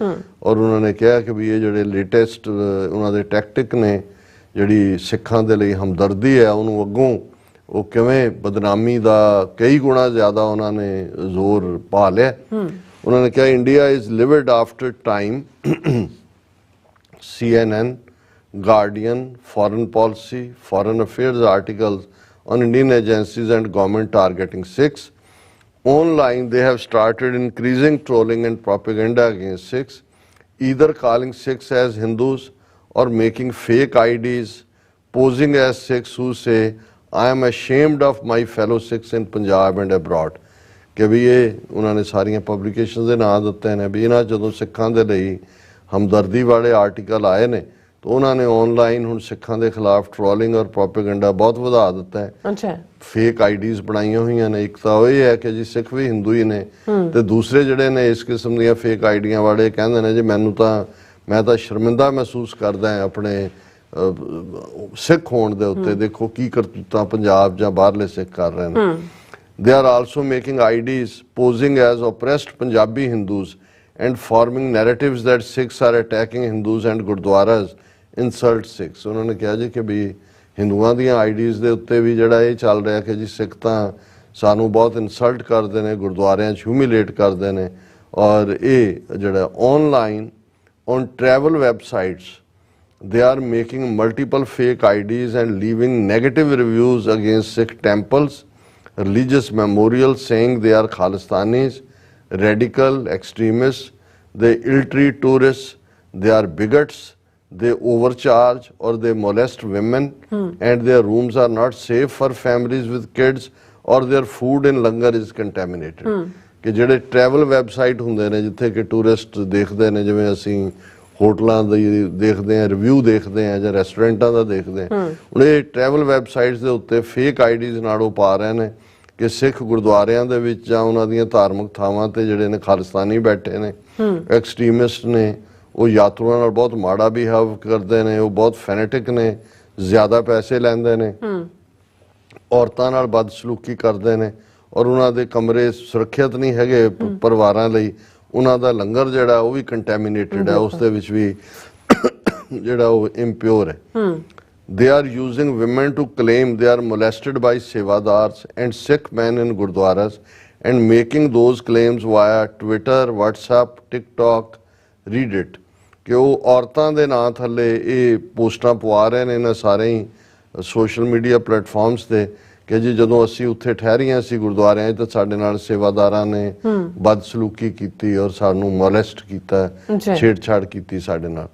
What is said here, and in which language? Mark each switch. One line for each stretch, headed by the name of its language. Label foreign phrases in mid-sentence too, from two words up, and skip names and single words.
Punjabi: ਔਰ ਉਹਨਾਂ ਨੇ ਕਿਹਾ ਕਿ ਵੀ ਇਹ ਜਿਹੜੇ ਲੇਟੈਸਟ ਉਹਨਾਂ ਦੇ ਟੈਕਟਿਕ ਨੇ, ਜਿਹੜੀ ਸਿੱਖਾਂ ਦੇ ਲਈ ਹਮਦਰਦੀ ਹੈ, ਉਹਨੂੰ ਅੱਗੋਂ ਉਹ ਕਿਵੇਂ ਬਦਨਾਮੀ ਦਾ ਕਈ ਗੁਣਾ ਜ਼ਿਆਦਾ ਉਹਨਾਂ ਨੇ ਜ਼ੋਰ ਪਾ ਲਿਆ। ਉਹਨਾਂ ਨੇ ਕਿਹਾ
English: India is livid after Time, CNN, Guardian, Foreign Policy, Foreign Affairs articles on Indian agencies and government targeting Sikhs. Online, they have started increasing trolling and propaganda against Sikhs, either calling Sikhs as Hindus or making fake IDs, posing as Sikhs who say, I am ashamed of my fellow Sikhs in Punjab and abroad.
Punjabi: ਕਿ ਵੀ ਇਹ ਉਹਨਾਂ ਨੇ ਸਾਰੀਆਂ ਪਬਲੀਕੇਸ਼ਨ ਦੇ ਨਾਂ ਦਿੱਤੇ ਨੇ ਵੀ ਇਹਨਾਂ ਜਦੋਂ ਸਿੱਖਾਂ ਦੇ ਲਈ ਹਮਦਰਦੀ ਵਾਲੇ ਆਰਟੀਕਲ ਆਏ ਨੇ ਤਾਂ ਉਹਨਾਂ ਨੇ ਆਨਲਾਈਨ ਹੁਣ ਸਿੱਖਾਂ ਦੇ ਖਿਲਾਫ ਟ੍ਰੋਲਿੰਗ ਔਰ ਪ੍ਰੋਪੇਗੈਂਡਾ ਬਹੁਤ ਵਧਾ ਦਿੱਤਾ ਹੈ। ਅੱਛਾ,
English: fake IDs
Punjabi: ਬਣਾਈਆਂ ਹੋਈਆਂ ਨੇ। ਇੱਕ ਤਾਂ ਉਹ ਇਹ ਹੈ ਕਿ ਜੀ ਸਿੱਖ ਵੀ ਹਿੰਦੂ ਹੀ ਨੇ, ਤੇ ਦੂਸਰੇ ਜਿਹੜੇ ਨੇ ਇਸ ਕਿਸਮ ਦੀਆਂ ਫੇਕ ਆਈਡੀਆਂ ਵਾਲੇ ਕਹਿੰਦੇ ਨੇ ਜੀ ਮੈਂ ਤਾਂ ਸ਼ਰਮਿੰਦਾ ਮਹਿਸੂਸ ਕਰਦਾ ਹਾਂ ਆਪਣੇ ਸਿੱਖ ਹੋਣ ਦੇ ਉੱਤੇ, ਦੇਖੋ ਕੀ ਕਰਤੂਤਾਂ ਪੰਜਾਬ ਜਾਂ ਬਾਹਰਲੇ ਸਿੱਖ ਕਰ ਰਹੇ ਨੇ।
English: They are also making IDs posing as oppressed Punjabi Hindus and forming narratives that Sikhs are attacking Hindus and Gurdwaras, insult Sikhs.
Punjabi: ਉਹਨਾਂ ਨੇ ਕਿਹਾ ਜੀ ਕਿ ਵੀ ਹਿੰਦੂਆਂ ਦੀਆਂ IDs ਦੇ ਉੱਤੇ ਵੀ ਜਿਹੜਾ ਇਹ ਚੱਲ ਰਿਹਾ ਕਿ ਜੀ ਸਿੱਖ ਤਾਂ ਸਾਨੂੰ ਬਹੁਤ ਇਨਸਲਟ ਕਰਦੇ ਨੇ, ਗੁਰਦੁਆਰਿਆਂ 'ਚ ਹਿਊਮਿਲੇਟ ਕਰਦੇ ਨੇ। ਔਰ ਇਹ ਜਿਹੜਾ ਆਨਲਾਈਨ
English: on travel websites, they are making multiple fake IDs and leaving negative reviews against Sikh temples, religious memorials, saying they are Khalistanis, radical extremists, they ill-treat tourists, they are bigots, they overcharge or they molest women, and their rooms are not safe for families with kids, or their food in langar is contaminated.
Punjabi: ਕਿ ਜਿਹੜੇ
English: travel website
Punjabi: ਹੁੰਦੇ ਨੇ ਜਿੱਥੇ ਕਿ ਟੂਰਿਸਟ ਦੇਖਦੇ ਨੇ, ਜਿਵੇਂ ਅਸੀਂ ਹੋਟਲਾਂ ਦੀ ਦੇਖਦੇ ਹਾਂ, ਰਿਵਿਊ ਦੇਖਦੇ ਹਾਂ ਜਾਂ ਰੈਸਟੋਰੈਂਟਾਂ ਦਾ ਦੇਖਦੇ ਹਾਂ, ਹੁਣ ਇਹ
English: travel websites
Punjabi: ਦੇ ਉੱਤੇ
English: fake IDs
Punjabi: ਨਾਲ ਉਹ ਪਾ ਰਹੇ ਨੇ ਕਿ ਸਿੱਖ ਗੁਰਦੁਆਰਿਆਂ ਦੇ ਵਿੱਚ ਜਾਂ ਉਹਨਾਂ ਦੀਆਂ ਧਾਰਮਿਕ ਥਾਵਾਂ ਤੇ ਜਿਹੜੇ ਨੇ ਖਾਲਿਸਤਾਨੀ ਬੈਠੇ ਨੇ, ਐਕਸਟ੍ਰੀਮਿਸਟ ਨੇ, ਉਹ ਯਾਤਰੂਆਂ ਨਾਲ ਬਹੁਤ ਮਾੜਾ ਬਿਹੇਵ ਕਰਦੇ ਨੇ, ਉਹ ਬਹੁਤ ਫੈਨੇਟਿਕ ਨੇ, ਜ਼ਿਆਦਾ ਪੈਸੇ ਲੈਂਦੇ ਨੇ, ਔਰਤਾਂ ਨਾਲ ਬਦਸਲੂਕੀ ਕਰਦੇ ਨੇ, ਔਰ ਉਹਨਾਂ ਦੇ ਕਮਰੇ ਸੁਰੱਖਿਅਤ ਨਹੀਂ ਹੈਗੇ ਪਰਿਵਾਰਾਂ ਲਈ। ਉਹਨਾਂ ਦਾ ਲੰਗਰ ਜਿਹੜਾ ਉਹ ਵੀ ਕੰਟੈਮੀਨੇਟਡ ਹੈ, ਉਸ ਦੇ ਵਿੱਚ ਵੀ ਜਿਹੜਾ ਉਹ ਇੰਪਿਓਰ ਹੈ।
English: They are using women to claim they are molested by sevadars and Sikh men in Gurdwaras and making those claims via Twitter, WhatsApp, TikTok, read it.
Punjabi: ਕਿ ਉਹ ਔਰਤਾਂ ਦੇ ਨਾਂ ਥੱਲੇ ਇਹ ਪੋਸਟਾਂ ਪਵਾ ਰਹੇ ਨੇ ਇਹਨਾਂ ਸਾਰੇ ਹੀ
English: social media platforms
Punjabi: ਤੇ ਕਿ ਜੀ ਜਦੋਂ ਅਸੀਂ ਉੱਥੇ ਠਹਿਰੀਆਂ ਸੀ ਗੁਰਦੁਆਰਿਆਂ 'ਚ ਤਾਂ ਸਾਡੇ ਨਾਲ ਸੇਵਾਦਾਰਾਂ ਨੇ ਬਦਸਲੂਕੀ ਕੀਤੀ ਔਰ ਸਾਨੂੰ ਮੋਲੈਸਟ ਕੀਤਾ, ਛੇੜਛਾੜ ਕੀਤੀ ਸਾਡੇ ਨਾਲ।